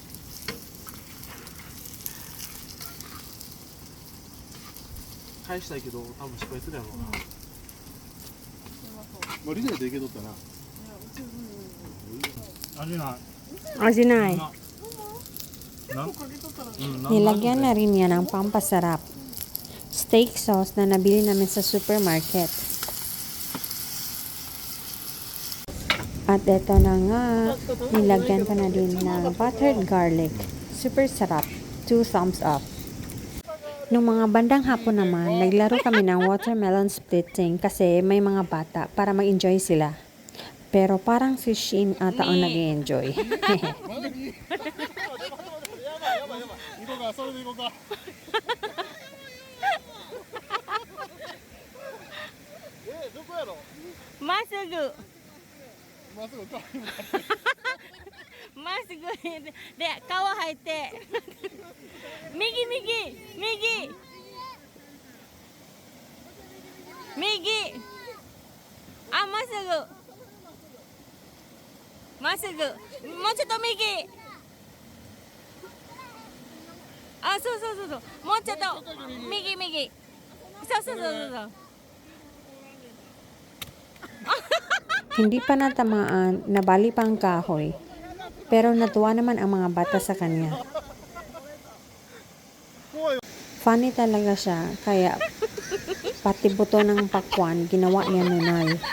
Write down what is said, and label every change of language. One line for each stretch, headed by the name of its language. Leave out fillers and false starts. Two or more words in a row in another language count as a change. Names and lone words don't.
Japanese: 返したいけど多分失敗するやろうな。まあリレーでいけとったな味ない。
Filipino: Asinay.
Japanese: な
Filipino: Nilagyan na rin yan ng pampasarap.
English: Steak sauce
Filipino: na nabili namin sa supermarket. At eto na nga, nilagyan ko na din ng
English: buttered garlic.
Filipino: Super sarap. 2
English: thumbs up.
Filipino: Nung mga bandang hapon naman, naglaro kami ng
English: watermelon splitting
Filipino: kasi may mga bata para mag-enjoy sila. Pero parang si Shin ata ang nag-enjoy.
Japanese: 行こうかそれで行こうかどこやろまっすぐまっすぐ川に向かってまっすぐで川入って右あまっすぐもうちょっと右あそうもうちょっと右そう
Filipino: Hindi pa natamaan, nabali pa ang kahoy. Pero natuwa naman ang mga bata sa kanya.
Japanese: 怖い
Filipino: Funny talaga siya, kaya pati buto ng pakwan, ginawa niya nunay.